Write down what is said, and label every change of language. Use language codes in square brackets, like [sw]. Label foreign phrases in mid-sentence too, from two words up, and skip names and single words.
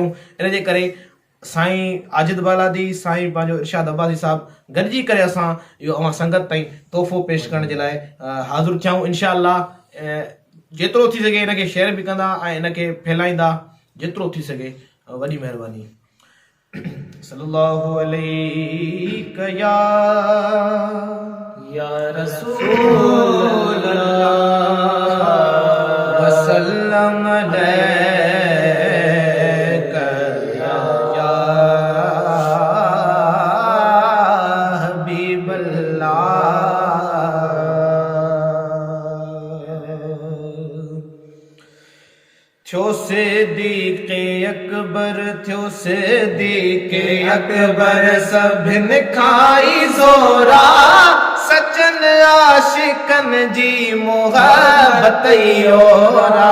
[sd] इन जे करे साईं आजिद बालादी साईं पंहिंजो इरशाद अब्बासी साहब गॾिजी करे असां इहो अवां संगत ताईं तोहफ़ो पेश करण जे लाइ हाज़िर थियूं इंशाअल्लाह। जेतिरो थी सघे हिनखे शेयर बि कंदा ऐं हिनखे फैलाईंदा जेतिरो थी सघे। वॾी महिरबानी। [ar] صلى الله عليك يا رسول الله وسلم عليك يا حبيب الله. [sd] थियो सिद्दीक़ अकबर, थियो सिद्दीक़ अकबर, सभिन खाई ज़ोरा, सचन आशिकन जी मोहब्बत ओरा।